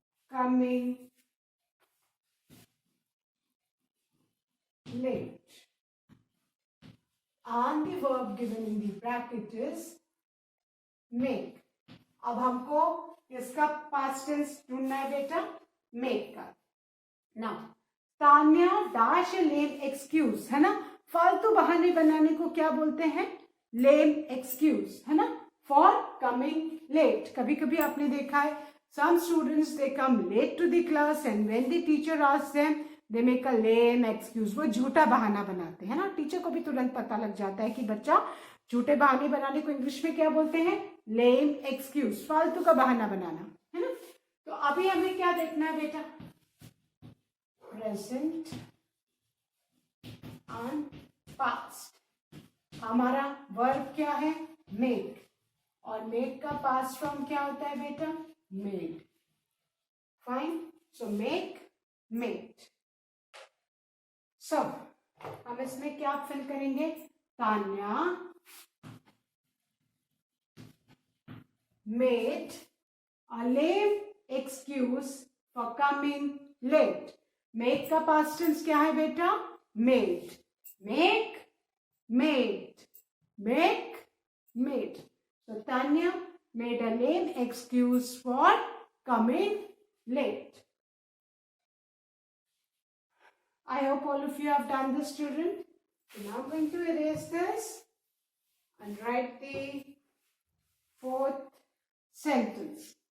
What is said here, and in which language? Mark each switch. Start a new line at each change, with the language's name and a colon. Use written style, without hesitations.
English: coming late. And the verb given in the bracket is make.
Hindi: अब हमको इसका past tense ढूंढना है बेटा, make का.
English: Now, Tanya dash a lame excuse, है ना.
Hindi: फालतू बहाने बनाने को क्या बोलते हैं?
English: lame excuse, है ना, for coming late. कभी कभी आपने देखा है, some students they come late to the class and when the teacher asks them they make a lame excuse.
Hindi: वो झूठा बहाना बनाते हैं ना. टीचर को भी तुरंत पता लग जाता है कि बच्चा झूठे बहाने बनाने को इंग्लिश में क्या बोलते हैं? lame excuse, फालतू का बहाना बनाना, है ना. तो अभी हमें क्या देखना है बेटा?
English: Present and past.
Hindi: हमारा वर्ब क्या है? मेक. और मेक का पास्ट फॉर्म क्या होता है बेटा? Made. Fine. So make, made. सो हम इसमें क्या फिल करेंगे?
English: Tanya made a lame excuse for coming late.
Hindi: Make का पास्ट टेंस क्या है बेटा?
English: Made. Make, made, make, made. So Tanya made a lame excuse for coming late. I hope all of you have done this, children. So now I'm going to erase this and write the fourth sentence.